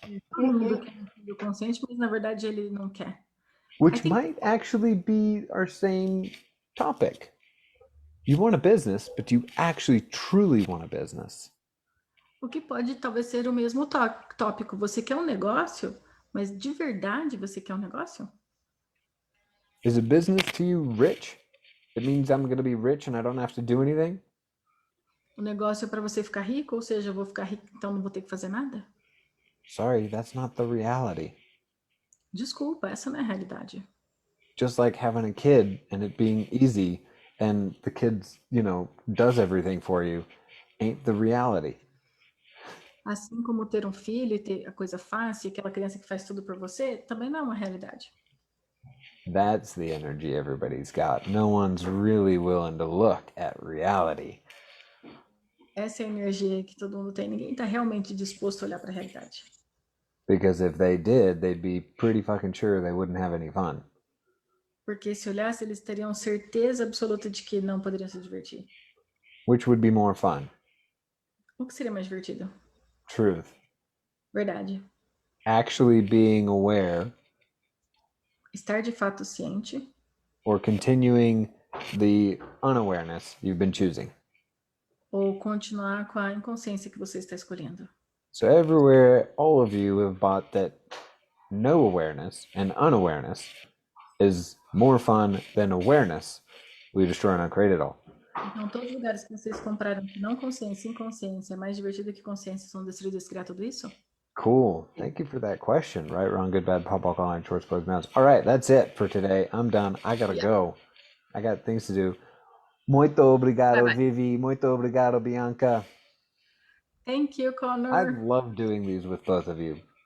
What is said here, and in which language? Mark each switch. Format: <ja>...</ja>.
<pt>Todo mundo quer um filho consciente, mas na verdade ele não quer.</pt> <en>Which think- might actually be our same topic. You want a business, but you actually truly want a business.</en> <pt>O que pode talvez ser o mesmo tópico. Você quer um negócio, mas de verdade você quer um negócio?</pt> <en>Is a business to you rich? It means I'm going to be rich and I don't have to do anything?</en> <pt>O negócio é para você ficar rico, ou seja, eu vou ficar rico, então não vou ter que fazer nada?</pt> <en>Sorry, that's not the reality.</en> <pt>Desculpa, essa não é a realidade.</pt> <en>Just like having a kid and it being easy and the kid's, does everything for you ain't the reality.</en> <pt>Assim como ter um filho e ter a coisa fácil, aquela criança que faz tudo por você, também não é uma realidade.</pt> <en>That's the energy everybody's got. No one's really willing to look at reality.</en> <pt>Essa é a energia que todo mundo tem. Ninguém está realmente disposto a olhar para a realidade.</pt> <en>Because if they did, they'd be pretty fucking sure they wouldn't have any fun.</en> <pt>Porque se olhasse, eles teriam certeza absoluta de que não poderiam se divertir.</pt> <en>Which would be more fun?</en> <pt>O que seria mais divertido?</pt> <en>Truth.</en> <pt>Verdade.</pt> <en>Actually being aware</en> <pt>Estar de fato ciente</pt> <en>or continuing the unawareness you've been choosing.</en> <pt>ou continuar com a inconsciência que você está escolhendo.</pt> <en>So everywhere, all of you have bought that no awareness and unawareness is more fun than awareness. We destroy and uncreate it all.</en> <pt>Então, todos os lugares que vocês compraram que não consciência e inconsciência é mais divertido que consciência são destruídos criar tudo isso?</pt> <en>Cool. Thank you for that question. Right, wrong, good, bad, pop, all, line, shorts, boys, mounts. All right, that's it for today. I'm done. I gotta go. I got things to do.</en> <pt>Muito obrigado,</pt> <en>Bye-bye.</en> <pt>Vivi. Muito obrigado, Bianca.</pt> <en>Thank you, Connor. I love doing these with both of you.</en>